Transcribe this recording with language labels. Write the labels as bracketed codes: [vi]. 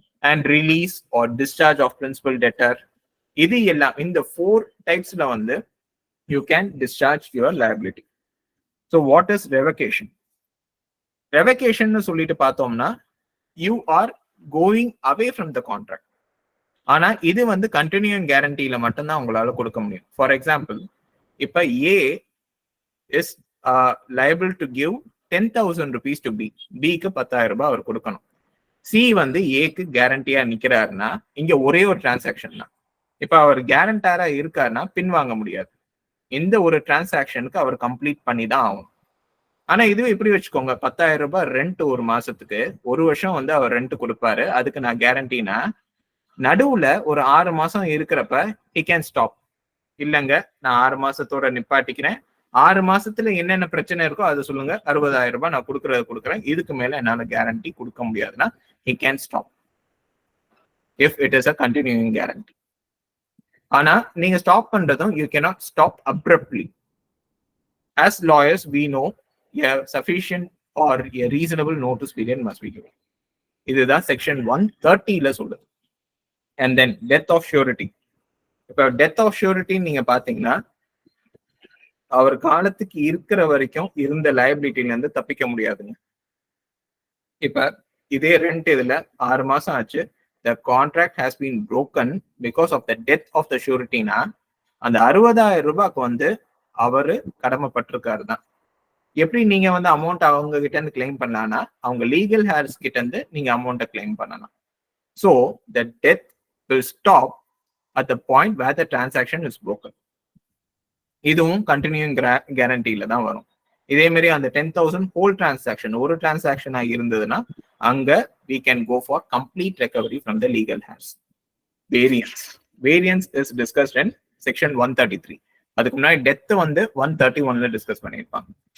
[en] and release or discharge of principal debtor, [ta] இது எல்லாம் இந்த 4 டைப்ஸ்ல வந்து [en] You can discharge your liability. So what is revocation? [ta] Revocation சொல்லிட்டு பார்த்தோம்னா [en] You are going away from the contract. [ta] ஆனா இது வந்து கண்டினியூயிங் கேரண்டியில மட்டும்தான் உங்களால கொடுக்க முடியும். [en] for example, [ta] இப்ப [en] A is liable to give 10,000 rupees to B. [ta] பிக்கு 10,000 ரூபாய் அவர் கொடுக்கணும். சி வந்து ஏக்கு கேரண்டியா நிக்கிறாருன்னா இங்க ஒரே ஒரு டிரான்சாக்ஷன் தான். இப்ப அவர் கேரண்டாரா இருக்காருன்னா பின்வாங்க முடியாது. இந்த ஒரு டிரான்சாக்ஷனுக்கு அவர் கம்ப்ளீட் பண்ணி தான் ஆகும். ஆனா இதுவே இப்படி வச்சுக்கோங்க, 10,000 ரூபாய் ரெண்ட் ஒரு மாசத்துக்கு, ஒரு வருஷம் வந்து அவர் ரெண்ட் கொடுப்பாரு, அதுக்கு நான் கேரண்டினா நடுவுல ஒரு 6 மாசம் இருக்கிறப்ப [en] he can stop. [ta] இல்லங்க நான் 6 மாசத்தோட நிப்பாட்டிக்கிறேன், 6 மாசத்துல என்னென்ன பிரச்சனை இருக்கோ அதை சொல்லுங்க, 60,000 ரூபாய் நான் கொடுக்குறேன், இதுக்கு மேல என்னால கேரண்டி கொடுக்க முடியாதுன்னா [en] he can stop if it is a continuing guarantee. [ta] ஆனா நீங்க ஸ்டாப் பண்றதும் [en] you cannot stop abruptly. As lawyers we know a sufficient or a reasonable notice period must be given. [ta] இதுதான் செக்ஷன் 130ல சொல்லுது. [en] And then death of surety. [ta] இப்ப death of surety நீங்க பாத்தீங்கன்னா அவர் காலத்துக்கு இருக்கிற வரைக்கும் இருந்த லயபிலிட்டில இருந்து தப்பிக்க முடியாதுங்க. இப்ப இதே ரெண்ட் இதுல 6 மாசம் ஆச்சு, [en] the contract has been broken because of the death of the surety- [ta] னா அந்த 60,000 ரூபாய்க்கு வந்து அவரு கடமைப்பட்டிருக்காரு தான். எப்படி நீங்க வந்து அமௌண்ட் அவங்க கிட்ட இருந்து கிளைம் பண்ணலாம்னா அவங்க லீகல் ஹேர்ஸ் கிட்ட இருந்து நீங்க அமௌண்ட்டை கிளைம் பண்ணலாம். [en] So the death will stop at the point where the transaction is broken. [ta] இதுவும் கண்டினியூயிங் கேரண்டியில தான் வரும். இதே மாதிரி அந்த 10,000 ஹோல் டிரான்சாக்ஷன் ஒரு டிரான்சாக்ஷனா இருந்ததுன்னா அங்க [en] we can go for complete recovery from the legal hairs. Variance is discussed in section 133. [ta] அதுக்கு முன்னாடி டெத் வந்து 131ல டிஸ்கஸ் பண்ணியிருப்பாங்க.